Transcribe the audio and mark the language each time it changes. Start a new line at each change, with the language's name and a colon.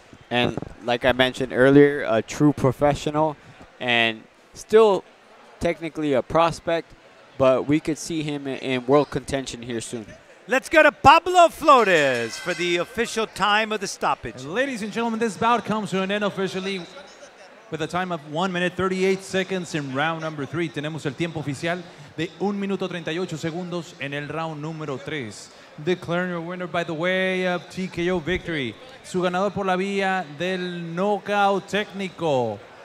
English: And like I mentioned earlier, a true professional and still technically a prospect, but we could see him in world contention here soon. Let's go to Pablo Flores for the official time of the stoppage. Ladies and gentlemen, this bout comes to an end officially with a time of 1 minute 38 seconds in round number 3.
Spanish: Tenemos el tiempo oficial de 1 minuto 38 segundos en el round número 3.
English: Declaring your winner by the way of TKO victory.
Spanish: Su ganador por la vía del knockout técnico.